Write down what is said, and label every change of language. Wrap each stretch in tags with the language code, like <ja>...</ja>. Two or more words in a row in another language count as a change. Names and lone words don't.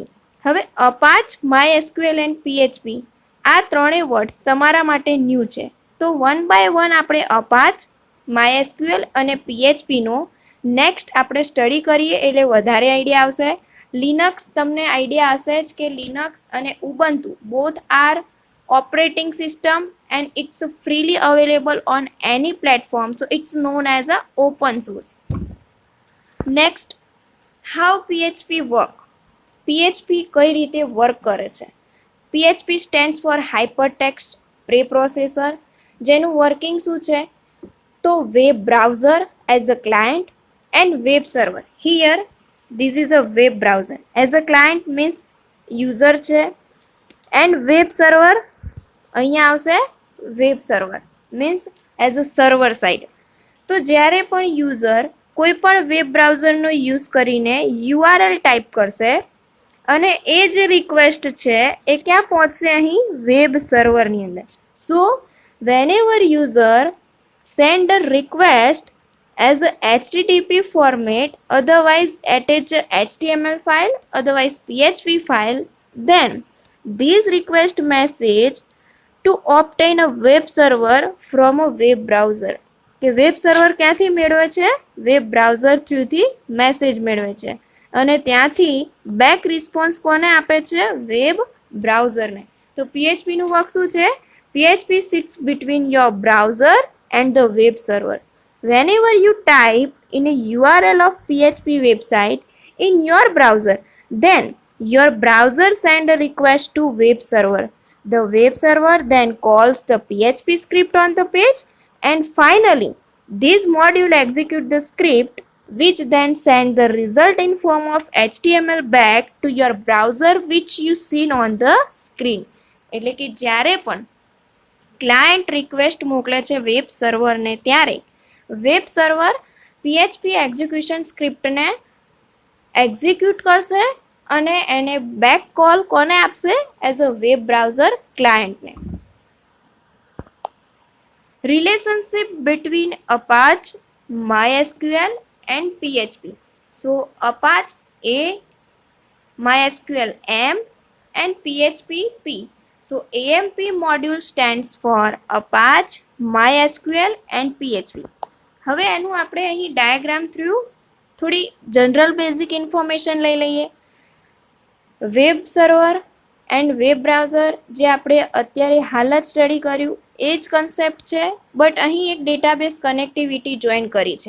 <gu>હવે અપાચ, MySQL એન્ડ PHP આ ત્રણેય વર્ડ્સ તમારા માટે ન્યૂ છે. તો</gu> <en>one by one</en> <gu>આપણે અપાચ, MySQL અને PHPનો નેક્સ્ટ આપણે સ્ટડી કરીએ એટલે વધારે આઈડિયા આવશે. લિનક્સ તમને આઈડિયા હશે જ કે લિનક્સ અને ઉબુન્ટુ</gu> <en>both are operating system and it's freely available on any platform, so it's known as a open source. Next, how PHP work?</en> <gu>PHP કઈ રીતે વર્ક કરે છે?</gu> <en>PHP stands for hypertext preprocessor,</en> <gu>જેનું વર્કિંગ શું છે?</gu> <en>તો web browser as a client and web server. here this is a web browser. As a client means user છે, and web server</en> <gu>અહીંયા આવશે</gu> <en>web server means as a server side.</en> <gu>તો જ્યારે પણ યુઝર કોઈ પણ વેબ બ્રાઉઝરનો યુઝ કરીને URL ટાઈપ કરશે અને એ જે રિક્વેસ્ટ છે એ ક્યાં પહોંચશે? અહીં વેબ સર્વરની અંદર.</gu> <en>સો whenever user send a request as a HTTP format, otherwise attach a HTML file, otherwise PHP file, then this request message to obtain a web server from a web browser.</en> <gu>કે વેબ સર્વર ક્યાંથી મેળવે છે?</gu> <en>web browser</en> <gu>થ્રુથી મેસેજ મેળવે છે અને ત્યાંથી</gu> <en>back response</en> <gu>કોને આપે છે? વેબ બ્રાઉઝરને. તો PHP નું વર્ક શું છે?</gu> <en>PHP sits between your browser and the web server. Whenever you type in a URL of PHP website in your browser, then your browser send a request to web server. The web server then calls the PHP script on the page, and finally this module execute the script which then send the result in form of HTML back to your browser which you seen on the screen.</en> <gu>એટલે કે જ્યારે પણ ક્લાયન્ટ રિક્વેસ્ટ મોકલે છે વેબ સર્વરને, ત્યારે</gu> <en>web server</en> <gu>PHP એક્ઝિક્યુશન સ્ક્રિપ્ટને એક્ઝિક્યુટ કરશે અને એને</gu> <en>back call</en> <gu>કોને આપશે?</gu> <en>as a web browser ક્લાયન્ટને. relationship between Apache, MySQL and PHP. so Apache A, MySQL M and PHP P. So AMP module stands for Apache, MySQL and PHP.</en> <gu>હવે એનું આપણે અહીં ડાયાગ્રામ થ્રુ થોડી</gu> <en>general basic information</en> <gu>લઈ લઈએ.</gu> <en>web server and web browser</en> <gu>જે આપણે અત્યારે હાલ જ સ્ટડી કર્યું એ જ કન્સેપ્ટ છે, બટ અહીં એક</gu> <en>database connectivity</en> <gu>જોઈન કરી છે.</gu>